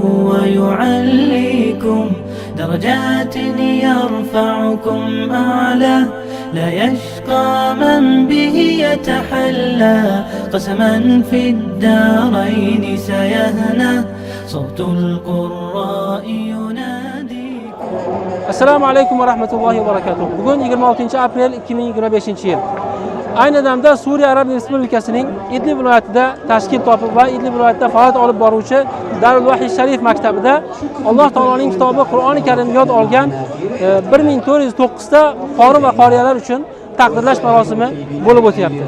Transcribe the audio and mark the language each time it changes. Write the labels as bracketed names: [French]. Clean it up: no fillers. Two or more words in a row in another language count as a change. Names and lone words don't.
[Arabic] ويعليكم درجات يرفعكم أعلى لا يشقى من به يتحلى قسما في الدارين سيهنى صوت القراء يناديكم. السلام عليكم ورحمة الله وبركاته. [Uzbek] Bugun 26-aprel 2025-yil. Ayni damda Suriya Arab Respublikasining Idlib viloyatida tashkil topib va Idlib viloyatida faoliyat olib boruvchi Darul Vahiy Sharif maktabida Alloh taoloning kitobi Qur'oni Karim yod olgan 1409 ta qori va qoriyalar uchun taqdirlash marosimi bo'lib o'tyapti.